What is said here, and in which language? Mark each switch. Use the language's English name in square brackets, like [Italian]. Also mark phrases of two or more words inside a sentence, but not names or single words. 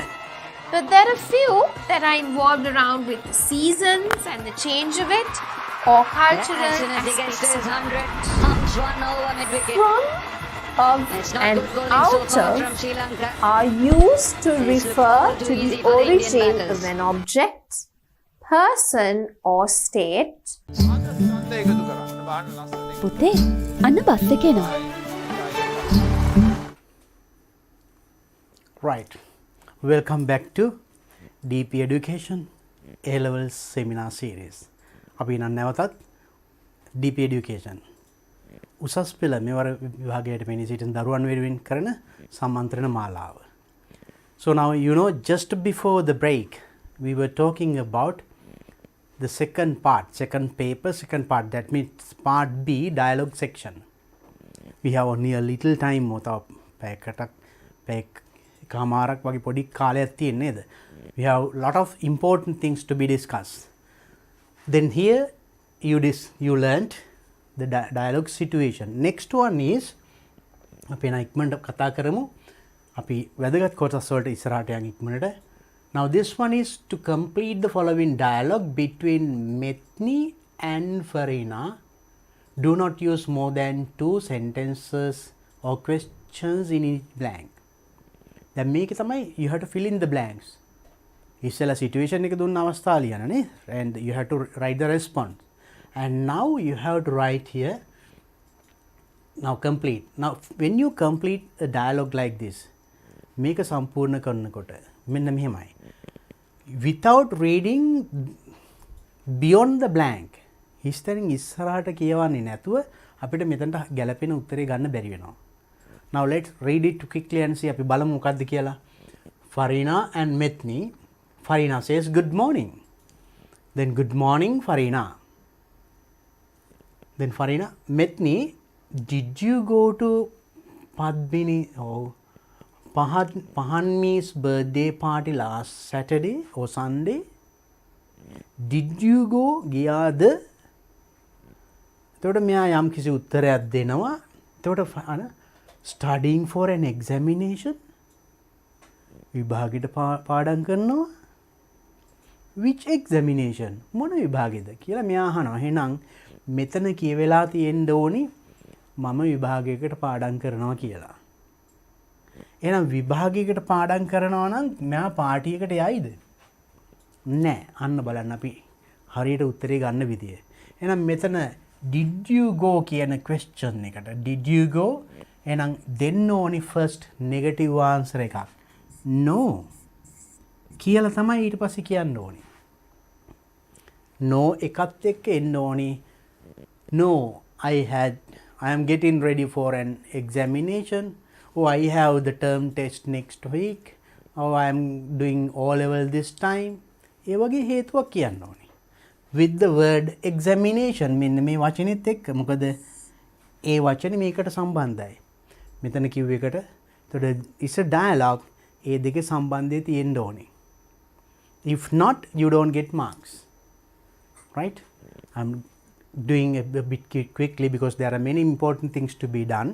[English] But there are few that are involved around with the seasons and the change of it or cultural aspects of it. From and outer are used to refer to the origin of an object, person or state. [Sinhala] පුතේ අන්න බස් එක එනවා. [English] Right. Welcome back to DP Education A-Levels Seminar Series. [Sinhala] අපි නම් නැවතත් DP Education උසස් පෙළ මෙවර විභාගයට මෙනි සිටින දරුවන් වෙනුවෙන් කරන සම්මන්ත්‍රණ මාලාව. [English] So now you know, just before the break we were talking about the second part, second paper, second part, that means part B, dialogue section. We have only a little time [Sinhala] මොතව පැයකට කමාරක් වගේ පොඩි කාලයක් තියෙන නේද? [English] We have lot of important things to be discussed. Then here you learnt the dialogue situation. Next one is [Sinhala] අපි නා ඉක්මනට කතා කරමු. අපි වැදගත් කොටස් වලට ඉස්සරහට යන් ඉක්මනට. [English] Now this one is to complete the following dialogue between Methni and Farina. Do not use more than 2 sentences or questions in each blank. [Sinhala] දැන් මේක තමයි [English] you have to fill in the blanks. [Sinhala] ඉස්සෙල්ලා situation එක දුන්න අවස්ථාව ලියන්න නේ, [English] and you have to write the response. And now you have to write here. Now complete. Now when you complete a dialogue like this, [Sinhala] මේක සම්පූර්ණ කරනකොට මෙන්න මෙහෙමයි. [English] Without reading beyond the blank, [Sinhala] හිස්තරින් ඉස්සරහට කියවන්නේ නැතුව අපිට මෙතනට ගැලපෙන උත්තරේ ගන්න බැරි වෙනවා. [English] Now let's read it quickly and see. [Sinhala] අපි බලමු මොකක්ද කියලා. [English] Farina and Methni. Farina says good morning. Then good morning Farina. Then Farina, Methni, did you go to Padmini Pahanmi's birthday party last Saturday or Sunday? Did you go? [Sinhala] ගියාද? එතකොට මෙයා යම් කිසි උත්තරයක් දෙනවා. [English] එතකොට studying for an examination, [Sinhala] විභාගෙට පාඩම් කරනවා. [English] Which examination? [Sinhala] මොන විභාගෙද කියලා මෙයා අහනවා. එහෙනම් මෙතන කියවෙලා තියෙන්න ඕනි මම විභාගයකට පාඩම් කරනවා කියලා. එහෙනම් විභාගයකට පාඩම් කරනවා නම් මෙයා පාටියකට යයිද? නෑ. අන්න බලන්න අපි හරියට උත්තරේ ගන්න විදිය. එහෙනම් මෙතන [English] did you go [Sinhala] කියන question එකට [English] did you go [Sinhala] එහෙනම් දෙන්න ඕනි [English] first negative answer [Sinhala] එකක්. no කියලා තමයි ඊට පස්සේ කියන්න ඕනි. no එකත් එක්ක එන්න ඕනි. [English] no, I am getting ready for an examination, or I have the term test next week, or I am doing O level this time. [Sinhala] ඒ වගේ හේතුවක් කියන්න ඕනි. [English] With the word examination [Sinhala] මෙන්න මේ වචනේත් එක්ක මොකද ඒ වචනේ මේකට සම්බන්ධයි. මෙතන කිව්ව එකට. එතකොට [English] is a dialogue [Sinhala] ඒ දෙකේ සම්බන්ධය තියෙන්න ඕනි. [English] If not, you don't get marks. Right? I'm doing a bit quickly because there are many important things to be done.